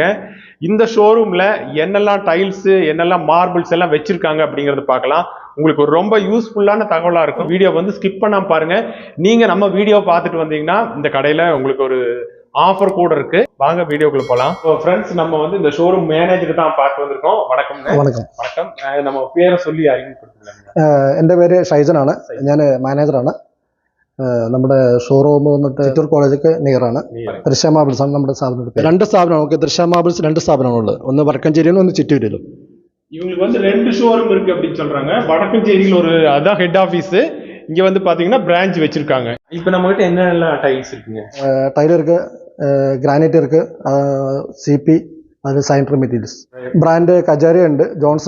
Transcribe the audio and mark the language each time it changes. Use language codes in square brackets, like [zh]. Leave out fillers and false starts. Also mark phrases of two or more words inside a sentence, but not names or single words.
[ta] இந்த ஷோரூம்ல என்னெல்லாம் டைல்ஸ் என்னெல்லாம் மார்பிள்ஸ் எல்லாம் வச்சிருக்காங்க அப்படிங்கறத பார்க்கலாம். உங்களுக்கு ஒரு ரொம்ப யூஸ்ஃபுல்லான தகவலா இருக்கும். வீடியோ வந்து ஸ்கிப் பண்ணாம பாருங்க. நீங்க நம்ம வீடியோ பார்த்துட்டு வந்தீங்கன்னா இந்த கடையில உங்களுக்கு ஒரு ஆஃபர் கூட இருக்கு. வாங்க வீடியோக்குள்ள போலாம். ஃப்ரெண்ட்ஸ், நம்ம வந்து இந்த ஷோரூம் மேனேஜர் தான் பார்க்க வந்திருக்கோம். வணக்கம். வணக்கம். நம்ம പേര് சொல்லி അറിയിക്കപ്പെടുന്നില്ല. [ml] എൻ്റെ പേര് ഷൈജനാണ്. ഞാൻ മാനേജറാണ്. നമ്മുടെ ഷോറൂം വന്നിട്ട് ചിറ്റൂർ കോളേജൊക്കെ നിയറാണ്. ദൃശ്യ മാബിൾസ് ആണ് നമ്മുടെ സ്ഥാപനത്തിന്റെ പേര്. രണ്ട് സ്ഥാപനം, നമുക്ക് ദൃശ്യ മാബിൾസ് രണ്ട് സ്ഥാപനങ്ങളുള്ളത്. ഒന്ന് വടക്കഞ്ചേരിയിലും ഒന്ന് ചിറ്റൂരിലും. [ta] இவங்களுக்கு வந்து ரெண்டு ஷோரூம் இருக்கு அப்படின்னு சொல்றாங்க. வடக்கஞ்சேரியில் ஒரு அதான் ஹெட் ஆஃபீஸ். இங்க வந்து பாத்தீங்கன்னா பிரான்ச் வச்சிருக்காங்க. இப்போ நம்ம கிட்ட என்னென்ன டைல்ஸ் இருக்குங்க? டைல் இருக்கு, கிரானைட் இருக்கு, சிபி, அது சானிட்டரி மெட்டீரியல்ஸ். பிராண்ட் கஜாரி ഉണ്ട്, ஜான்சன்